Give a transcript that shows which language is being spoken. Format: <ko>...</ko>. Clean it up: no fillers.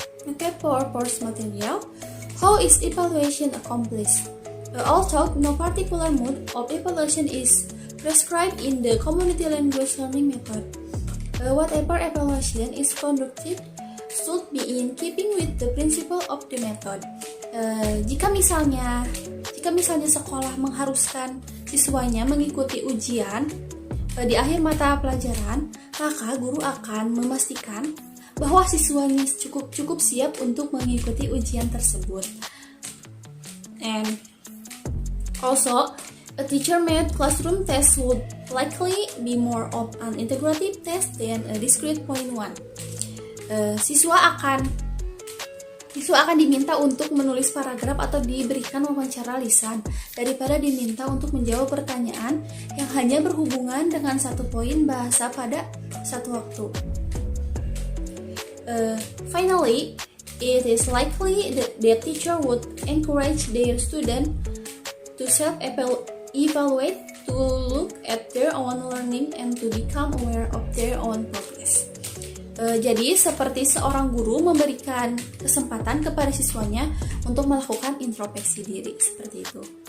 <en>Okay, for first material, how is evaluation accomplished? Although no particular mode of evaluation is prescribed in the community language learning method, whatever evaluation is conducted should be in keeping with the principle of the method.</en> <id>Jika misalnya sekolah mengharuskan siswanya mengikuti ujian di akhir mata pelajaran, maka guru akan memastikan bahwa siswanya cukup siap untuk mengikuti ujian tersebut.</id> <en>And also, a teacher-made classroom test would likely be more of an integrative test than a discrete point one.</en> <id>Siswa akan diminta untuk menulis paragraf atau diberikan wawancara lisan daripada diminta untuk menjawab pertanyaan yang hanya berhubungan dengan satu poin bahasa pada satu waktu.</id> <en>Finally, it is likely that the teacher would encourage their student to self-evaluate, to look at their own learning, and to become aware of their own progress.</en> <id>Jadi seperti seorang guru memberikan kesempatan kepada siswanya untuk melakukan introspeksi diri seperti itu.</id>